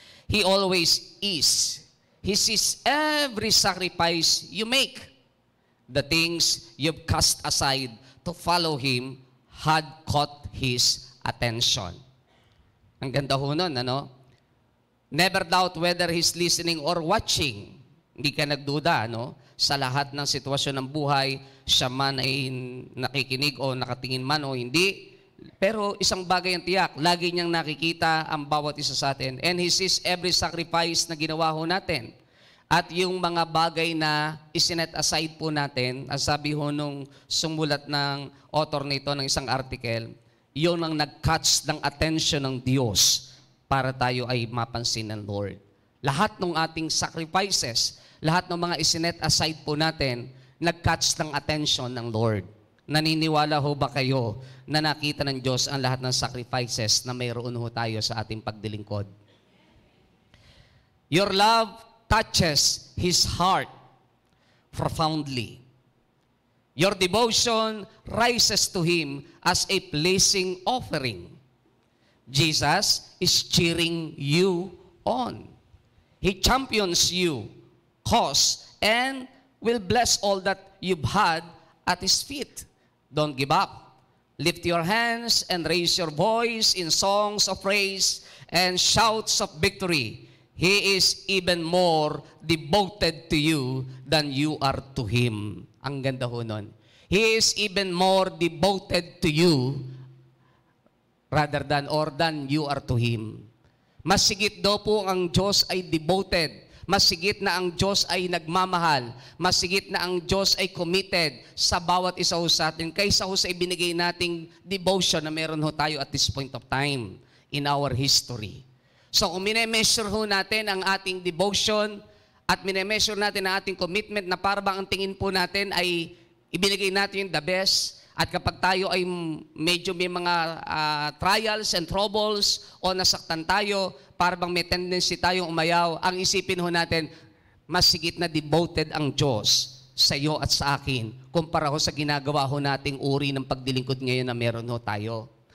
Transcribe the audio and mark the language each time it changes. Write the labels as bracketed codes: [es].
[en] He always is. He sees every sacrifice you make. The things you've cast aside to follow Him had caught His attention. [tl] Ang ganda ho nun, ano? [en] Never doubt whether He's listening or watching. [tl] Hindi ka nagduda, ano? Sa lahat ng sitwasyon ng buhay, siya man ay nakikinig o nakatingin man o hindi. Pero isang bagay ang tiyak, lagi niyang nakikita ang bawat isa sa atin. [en] And He sees every sacrifice [tl] na ginawa ho natin. At yung mga bagay na isinet aside po natin, ang sabi ho nung sumulat ng author nito ng isang article, yun ang nag-catch ng attention ng Diyos para tayo ay mapansin ng Lord. Lahat ng ating sacrifices, lahat ng mga isinet aside po natin, nag-catch ng attention ng Lord. Naniniwala ho ba kayo na nakita ng Diyos ang lahat ng sacrifices na mayroon ho tayo sa ating pagdilingkod? [en] Your love touches His heart profoundly. Your devotion rises to Him as a pleasing offering. Jesus is cheering you on. He champions you, cause, and will bless all that you've had at His feet. Don't give up. Lift your hands and raise your voice in songs of praise and shouts of victory. He is even more devoted to you than you are to Him. [tl] Ang ganda ho nun. [en] He is even more devoted to you rather than you are to Him. [tl] Masigit daw po ang Diyos ay devoted. Masigit na ang Diyos ay nagmamahal. Masigit na ang Diyos ay committed sa bawat isa ho sa atin kaysa ho sa ibinigay nating devotion na meron ho tayo [en] at this point of time in our history. [tl] So kung minemeasure ho natin ang ating devotion at minemeasure natin ang ating commitment na parang ang tingin po natin ay ibinigay natin yung the best, at kapag tayo ay medyo may mga [en] trials and troubles [tl] o nasaktan tayo, parang may tendency tayong umayaw, ang isipin ho natin, mas sigit na devoted ang Diyos sa iyo at sa akin kumpara ho sa ginagawa ho nating uri ng pagdilingkod ngayon na meron ho tayo.